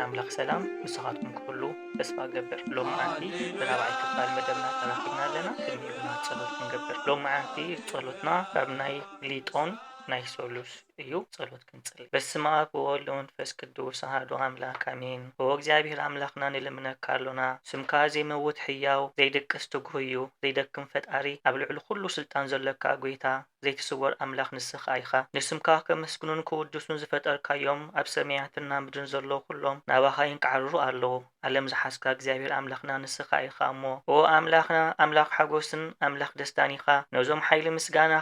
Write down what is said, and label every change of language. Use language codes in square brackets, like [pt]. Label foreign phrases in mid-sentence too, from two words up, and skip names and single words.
[ti] አምላክ ሰላም ንስኻትኩም ኩሉ ተስፋ ገብር። ሎም መዓልቲ ብራብዓይ ክፋል መደብና ተራኺብና ኣለና። ቅድሚኡና ጸሎት ክንገብር። ሎም መዓልቲ ጸሎትና ካብ ናይ ሊጦን ናይ ሶሉስ እዩ። ጸሎት ክንጽልይ። [gez] በስመ አብ ወወልድ ወመንፈስ ቅዱስ አሐዱ አምላክ አሜን። [ti] እግዚአብሔር አምላክና ንልምነካ ኣሎና ስምካ ዘይመውት ሕያው ዘይደቅስ ትጉህ እዩ ዘይደክም ፈጣሪ ኣብ ልዕሊ ኩሉ ስልጣን ዘለካ ጎይታ ዘይትስወር ኣምላኽ ንስኻ ኢኻ። ንስምካ ከመስግኑን ክውድሱን ዝፈጠርካዮም ኣብ ሰማያትና ምድርን ዘሎ ኩሎም ናባኻ ይንቃዓርሩ ኣለዉ። ዓለም ዝሓስካ እግዚአብሔር ኣምላኽና ንስኻ ኢኻ እሞ ኣምላኽና ኣምላኽ ሓጎስን ኣምላኽ ደስታን ኢኻ። ነዞም ሓይሊ ምስጋናኻ